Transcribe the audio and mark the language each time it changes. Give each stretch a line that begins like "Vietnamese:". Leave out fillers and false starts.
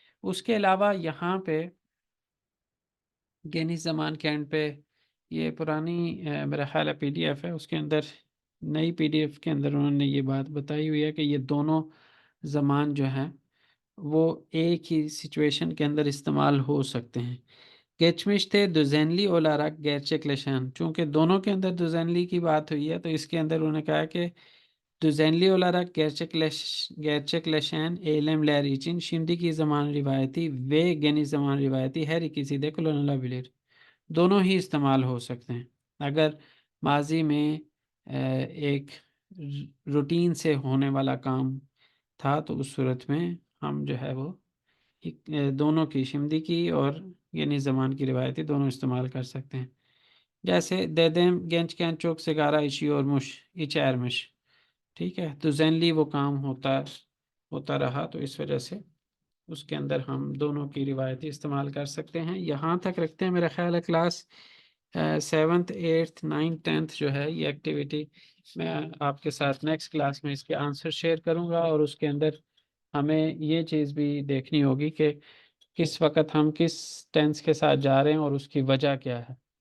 Hindi: उसके अलावा यहाँ पे गेनिस ज़मान के एंड पे ये पुरानी मेरा ख़्याल है पीडीएफ है, उसके अंदर नई पीडीएफ के अंदर उन्होंने ये बात बताई हुई है कि ये दोनों ज़मान जो हैं वो एक ही सिचुएशन के अंदर इस्तेमाल हो सकते हैं।
Turkish: geçmişte düzenli olarak gerçekleşen,
Hindi: चूँकि दोनों के अंदर
Turkish: düzenli
Hindi: की बात हुई है तो इसके अंदर उन्होंने कहा कि
Turkish: düzenli olarak gerçekleşen eylemler için şimdiki zaman rivayeti ve geniş zaman rivayeti her ikisi de kullanılabilir।
Hindi: दोनों ही इस्तेमाल हो सकते हैं। अगर माज़ी में एक रूटीन से होने वाला काम था तो उस सूरत में हम जो है वो दोनों की शिमदी की और यानी ज़मान की रिवायती दोनों इस्तेमाल कर सकते हैं। जैसे
Turkish: dedem gençken çok sigara içiyormuş, içermiş।
Hindi: ठीक है, तो ज़ेनली वो काम होता होता रहा तो इस वजह से उसके अंदर हम दोनों की रिवायती इस्तेमाल कर सकते हैं। यहाँ तक रखते हैं, मेरा ख़्याल है class 7th 8th 9th 10th जो है ये एक्टिविटी मैं आपके साथ नेक्स्ट क्लास में इसके आंसर शेयर करूँगा और उसके अंदर हमें ये चीज़ भी देखनी होगी कि किस वक़्त हम किस टेंस के साथ जा रहे हैं और उसकी वजह क्या है।